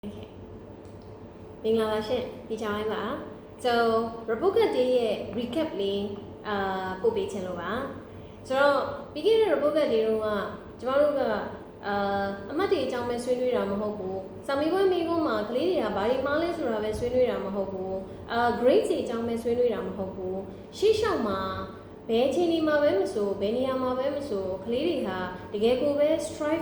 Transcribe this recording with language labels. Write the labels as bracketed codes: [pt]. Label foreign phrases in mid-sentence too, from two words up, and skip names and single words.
[en] Okay. [my] မင်္ဂလာပါရှင်ဒီချောင်းလေးပါ [en] so report card [my] ရဲ့ recap လေးပို့ပေးချင်လို့ပါဆိုတော့ပြီးခဲ့တဲ့ [en] report card [my] လေးတော့ကျမတို့ကအမှတ်တွေအကြောင်းပဲဆွေးနွေးတာမဟုတ်ဘူးစာမေးပွဲမိကုန်းမှာကလေးတွေကဘာတွေမှားလဲဆိုတာပဲဆွေးနွေးတာမဟုတ်ဘူးgrade တွေအကြောင်းပဲဆွေးနွေးတာမဟုတ်ဘူးရှေ့လျှောက်မှာဘယ်အချိန်ဒီမှာပဲမဆိုဘယ်နေရာမှာပဲမဆိုကလေးတွေဟာတကယ်ကိုပဲ strive